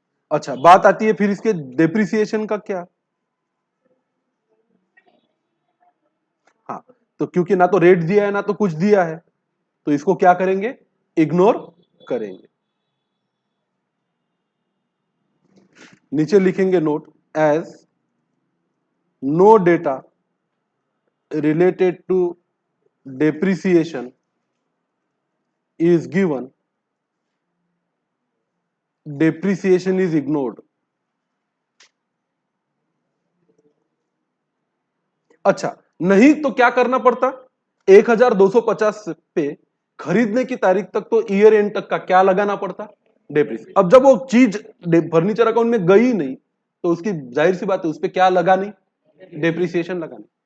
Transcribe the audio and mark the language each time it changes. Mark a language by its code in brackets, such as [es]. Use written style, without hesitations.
[hi] अच्छा, बात आती है फिर इसके डेप्रिसिएशन का क्या। हाँ, तो क्योंकि ना तो रेट दिया है ना तो कुछ दिया है, तो इसको क्या करेंगे, इग्नोर करेंगे। नीचे लिखेंगे note, [en] As no data related to depreciation is given, depreciation is ignored. [hi] अच्छा, नहीं तो क्या करना पड़ता, 1250 पे खरीदने की तारीख तक तो ईयर एंड तक का क्या लगाना पड़ता, डेप्रिसिएशन। अब जब वो चीज फर्नीचर अकाउंट में गई नहीं तो उसकी जाहिर सी बात है उस पर क्या लगानी, डेप्रिसिएशन लगानी।